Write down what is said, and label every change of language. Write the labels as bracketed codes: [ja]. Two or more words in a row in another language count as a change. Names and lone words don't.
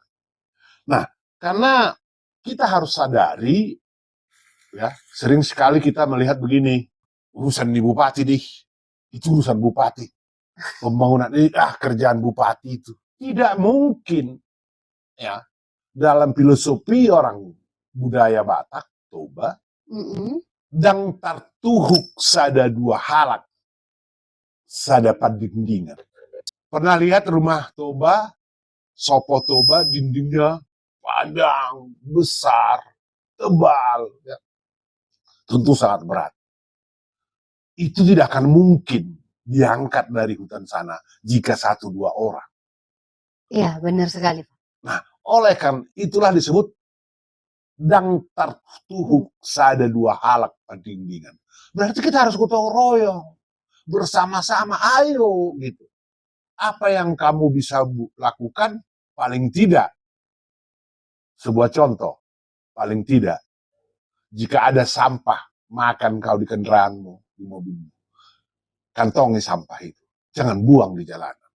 [id] Nah, karena kita harus sadari, ya, sering sekali kita melihat begini, urusan di bupati deh, itu urusan bupati. Pembangunan ini, kerjaan bupati itu. Tidak mungkin, ya, dalam filosofi orang budaya Batak, Toba, [bbc] dang tartuhuk sada dua halak, sada padindingan. [id] Pernah lihat rumah Toba, Sopo Toba, dindingnya panjang, besar, tebal, ya. Tentu sangat berat. Itu tidak akan mungkin diangkat dari hutan sana jika 1-2 orang. Iya, benar sekali. Nah, oleh karena itulah disebut [bbc] dang tartuhuk sada 2 halak padindingan. [id] Berarti kita harus gotong royong, bersama-sama, ayo gitu. Apa yang kamu bisa lakukan, paling tidak, sebuah contoh, paling tidak, jika ada sampah makan kau di kendaraanmu, di mobilmu, kantongi sampah itu, jangan buang di jalanan.